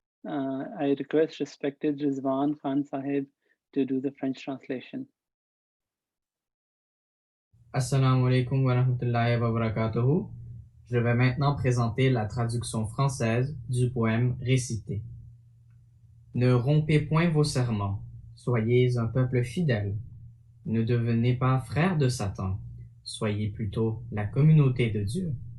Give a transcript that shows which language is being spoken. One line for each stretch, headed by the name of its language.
English: I request respected Rizwan Khan Sahib to do the French translation.
Arabic: Assalamu alaikum wa rahmatullahi wa barakatuhu.
French: Je vais maintenant présenter la traduction française du poème récité. Ne rompez point vos serments, soyez un peuple fidèle. Ne devenez pas frères de Satan, soyez plutôt la communauté de Dieu.